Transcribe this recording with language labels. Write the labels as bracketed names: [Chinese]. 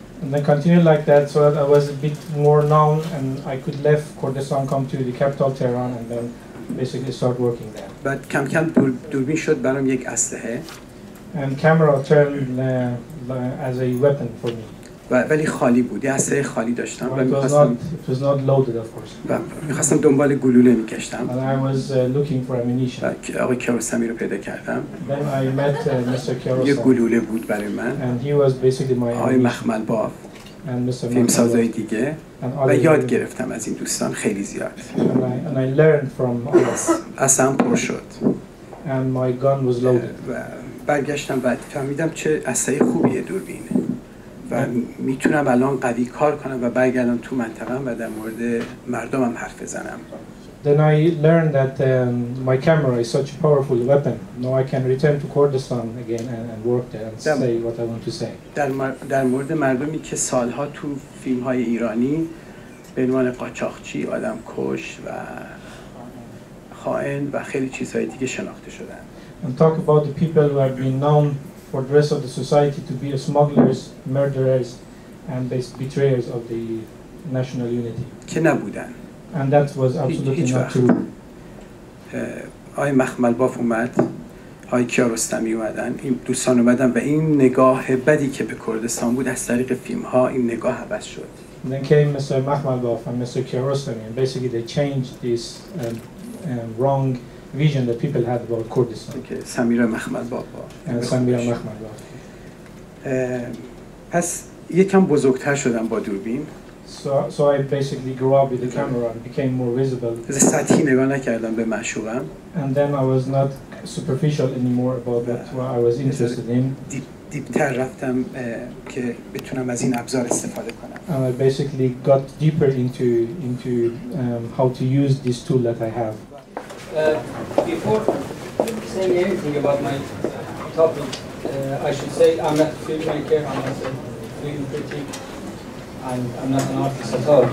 [English] And then continued like that, so that I was a bit more known, and I could leave Kurdistan, come to the capital Tehran, and then basically start working there. [Persian] بعد کم کم دوربین شد برام یک اسلحه. [English] And camera turned as a weapon for me. [Persian] ولی خالی بود. یه اسلحه خالی داشتم و می‌خواستم. [English] It was not loaded, of course. [Persian] و می‌خواستم دنبال گلوله می‌گشتم. [English] And I was looking for ammunition. [Persian] آقای کیارستمی رو پیدا کردم. [English] Then I met Mr. Kiarostami. [Persian] یه گلوله بود برای من. [English] And he was basically my [Persian] آقای مخملباف. [English] And Mr. [Persian] فیلمسازای دیگه. و یاد گرفتم از این دوستان خیلی زیاد. [English] And I learned from others. [Persian] اصلا پر شد. [English] And my gun was loaded. [Persian] و برگشتم بعد فهمیدم چه اسلحه خوبیه دوربین. و میتونم الان قوی کار کنم و برگردم تو منطقه‌ام و در مورد مردمم حرف بزنم. [English] Then I learned that my camera is such a powerful weapon. Now I can return to Kurdistan again and work there and say what I want to say. [Persian] در مورد مردمی که سالها تو فیلم‌های ایرانی به عنوان قاچاقچی، آدمکش و خائن و خیلی چیزهای دیگه شناخته شدن. [English] And talk about the people who have been known for the rest of the society to be smugglers, murderers, and betrayers of the national unity. [Persian] که نبودن. [English] And that was absolutely not true. [Persian] آقای مخملباف اومد، آقای کیارستمی اومدن، این دوستان اومدن و این نگاه بدی که به کردستان بود از طریق فیلم‌ها این نگاه عوض شد. [English] Then came Mr. Makhmalbaf and Mr. Kiarostami, and basically they changed this wrong vision that people had about Kurdistan. [Persian] که سمیرا مخملباف [English] and Samira Makhmalbaf. [Persian] پس یکم بزرگتر شدم با دوربین. [English] So I basically grew up with the camera and became more visible. [Persian] سطحی نگاه نکردم به معشوقم. [English] And then I was not superficial anymore about what I was interested in. [Persian] دیپتر رفتم که بتونم از این ابزار استفاده کنم. [English] And I basically got deeper into how to use this tool that I have. Before saying anything about my topic, I should say I'm not a filmmaker, I'm not a film critic, and I'm not an artist at all.